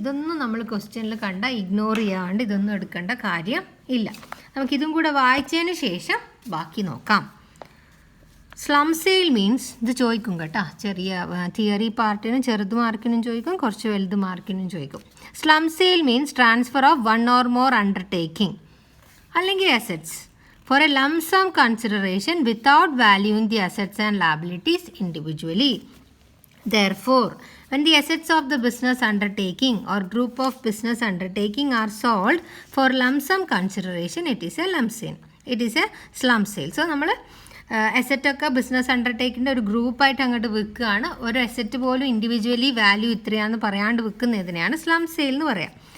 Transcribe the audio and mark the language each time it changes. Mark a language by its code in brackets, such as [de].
[ml] ഇതൊന്നും നമ്മൾ ക്വസ്റ്റ്യനിൽ ഇഗ്നോർ ചെയ്യാണ്ട് ഇതൊന്നും എടുക്കേണ്ട കാര്യം ഇല്ല. നമുക്കിതും കൂടെ വായിച്ചതിന് ശേഷം ബാക്കി നോക്കാം. സ്ലം സെയിൽ മീൻസ്, ഇത് ചോദിക്കും കേട്ടോ, ചെറിയ തിയറി പാർട്ടിനും ചെറുത് മാർക്കിനും ചോദിക്കും, കുറച്ച് വലുത് മാർക്കിനും ചോദിക്കും. [en] slum sale means transfer of one or more undertaking [ml] അല്ലെങ്കിൽ [en] Assets for a lump sum consideration without valuing the assets and liabilities individually. Therefore, when the assets of the business undertaking or group of business undertaking are sold for lump sum consideration, it is a lump sale. It is a slum sale. [ml] So, നമ്മൾ അസറ്റൊക്കെ business അണ്ടർടേക്കിൻ്റെ ഒരു ഗ്രൂപ്പായിട്ട് അങ്ങോട്ട് വിൽക്കുകയാണ്. ഒരു asset പോലും individually value ഇത്രയാണെന്ന് പറയാണ്ട് വിൽക്കുന്നതിനെയാണ് slum sale എന്ന് പറയാം.